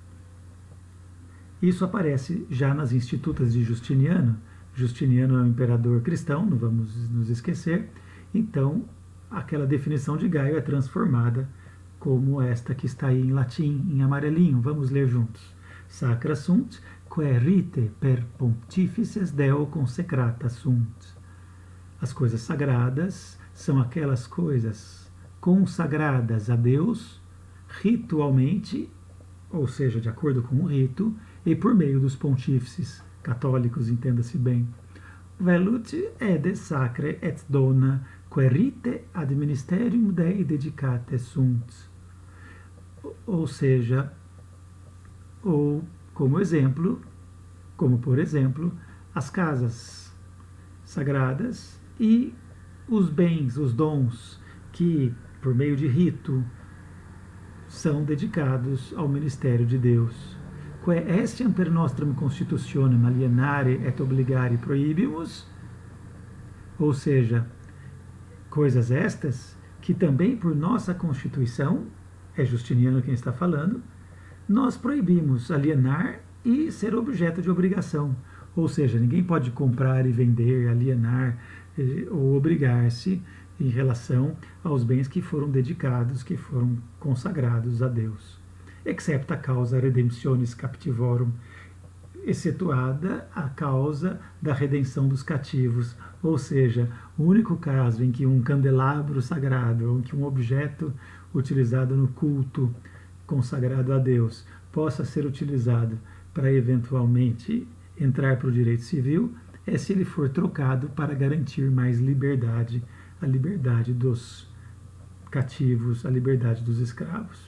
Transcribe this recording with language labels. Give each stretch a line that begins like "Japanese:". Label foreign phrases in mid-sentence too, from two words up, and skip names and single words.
Portuguese: Isso aparece já nas Institutas de Justiniano. Justiniano é um imperador cristão, não vamos nos esquecer. Então, aquela definição de Gaio é transformada como esta que está aí em latim, em amarelinho. Vamos ler juntos.
Latin: Sacra sunt, quae rite per pontifices Deo consecrata sunt.
Portuguese: As coisas sagradas são aquelas coisas consagradas a Deus ritualmente, ou seja, de acordo com o rito, e por meio dos pontífices católicos, entenda-se bem.
Latin: Velut ede sacre et dona, quae rite ad ministerium Dei dedicate sunt.
Portuguese: Ou seja, ou como exemplo, como por exemplo, as casas sagradas e os bens, os dons que, por meio de rito, são dedicados ao ministério de Deus.
Latin: Quae estiam per nostrum constitutionem alienare et obligare prohibimus,
Portuguese: ou seja, coisas estas que também por nossa Constituição, é Justiniano quem está falando, nós proibimos alienar e ser objeto de obrigação. Ou seja, ninguém pode comprar e vender, alienar ou obrigar-se em relação aos bens que foram dedicados, que foram consagrados a Deus.
Latin: Excepta causa redemptionis captivorum,
Portuguese: excetuada a causa da redenção dos cativos, ou seja, o único caso em que um candelabro sagrado, ou que um objeto utilizado no culto consagrado a Deus possa ser utilizado para eventualmente entrar para o direito civil, é se ele for trocado para garantir mais liberdade, a liberdade dos cativos, a liberdade dos escravos.